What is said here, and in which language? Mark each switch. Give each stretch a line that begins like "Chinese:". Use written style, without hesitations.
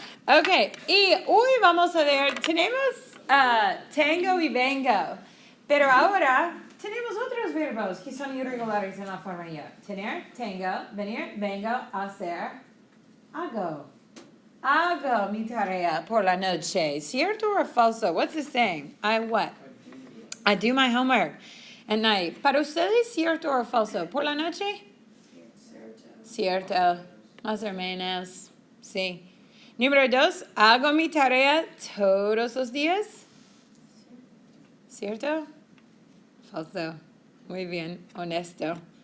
Spanish: Ok, y hoy vamos a ver, tenemos tengo y vengo, pero ahora tenemos otros verbos que son irregulares en la forma yo. Tener, tengo, venir, vengo, hacer, hago. Hago mi tarea por la noche. ¿Cierto o falso?
English: What's it saying? I what? I do my homework at night.
Spanish: ¿Para ustedes cierto o falso? ¿Por la noche? Cierto. Más o menos. Sí. Número 2, hago mi tarea todos los días. ¿Cierto? Falso. Muy bien, honesto.